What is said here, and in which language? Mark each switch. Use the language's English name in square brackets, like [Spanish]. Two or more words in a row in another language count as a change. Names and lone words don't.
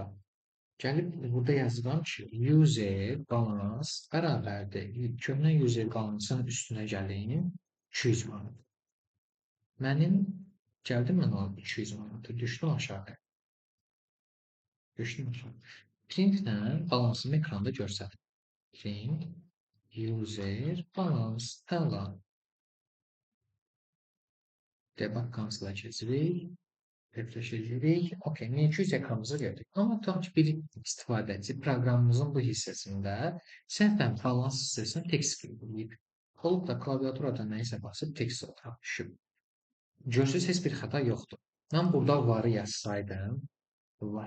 [Azerbaijani] Gəlib burada yazıram ki, [English] user balance [Azerbaijani] bərabərdir. Köhnə [English] user balance'ın [Azerbaijani] üstünə gəleyim 200 manat. Mənim gəldim mən o 200 manatı, düşdüm aşağı. Printlə balansımı ekranda görsədim. [English] Print user balance əla. Debug console-a [Azerbaijani] keçirik. Refresh edirik. 1200 ekranımızı gördük. Amma tutaq ki, bir istifadəçi proqramımızın bu hissəsində səhvən balans hissəsində text qeyd olub da klaviaturada nəyisə basıb text olaraq düşüb. Görürsünüz, heç bir xəta yoxdur. Mən burada varı yazsaydım, var.